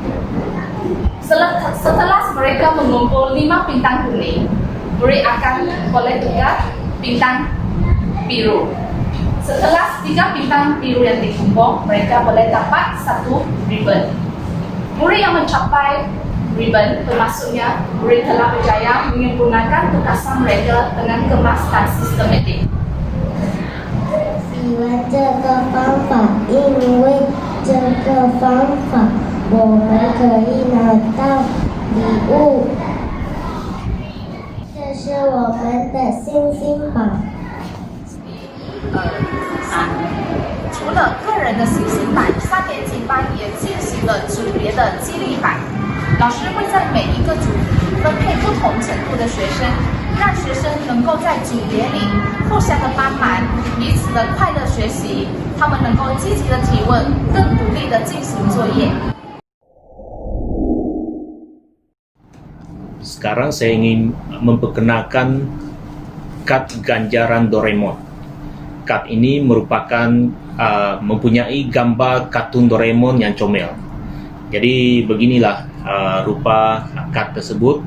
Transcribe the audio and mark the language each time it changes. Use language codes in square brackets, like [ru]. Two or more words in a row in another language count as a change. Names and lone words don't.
[ms] Setelah mereka mengumpul 5 bintang kuning, murid akan boleh tukar bintang biru. Setelah 3 bintang biru yang dikumpul, mereka boleh dapat 1 ribbon. Murid yang mencapai ribbon bermaksudnya murid telah berjaya menyempurnakan tugasan mereka dengan kemas dan sistematik. [zh] 喜欢这个方法，因为这个方法我们可以拿到礼物。这是我们的星星榜。除了个人的星星版，3年级班也进行了组别的激励版。老师会在每一个组分配不同程度的学生，让学生能够在组别里互相的帮忙，彼此的快乐学习，他们能够积极的提问，更独立的进行作业。 [ms] Sekarang saya ingin memperkenalkan kad ganjaran Doraemon. Kad ini merupakan mempunyai gambar kartun Doraemon yang comel. Jadi beginilah rupa kad tersebut.